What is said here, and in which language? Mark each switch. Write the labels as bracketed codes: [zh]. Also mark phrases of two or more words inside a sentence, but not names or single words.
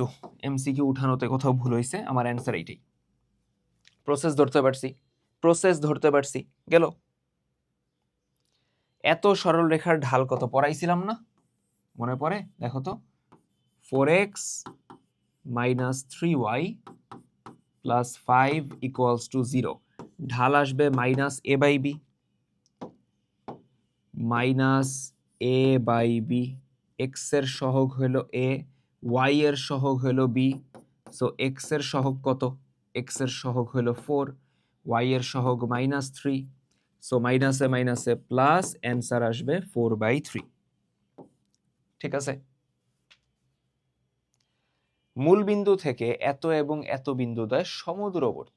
[bn] এমসিকিউ উঠানোতে কোথাও ভুল হয়েছে, আমার অ্যান্সার এইটাই। প্রসেস ধরতে পারছি, প্রসেস ধরতে পারছি, গেল। এত সরল রেখার ঢাল কত পড়াইছিলাম না? মনে পড়ে? দেখো তো, 4x - 3y + 5 = 0, ঢাল আসবে -a/b, -a/b, x এর সহগ হলো a, y এর সহগ হলো b, সো x এর সহগ কত? x এর সহগ হলো 4, y এর সহগ -3, সো মাইনাসে মাইনাসে প্লাস, অ্যান্সার আসবে 4/3। ঠিক আছে? মূল বিন্দু থেকে এত এবং এত বিন্দুদ্বয় সমদূরবর্তী।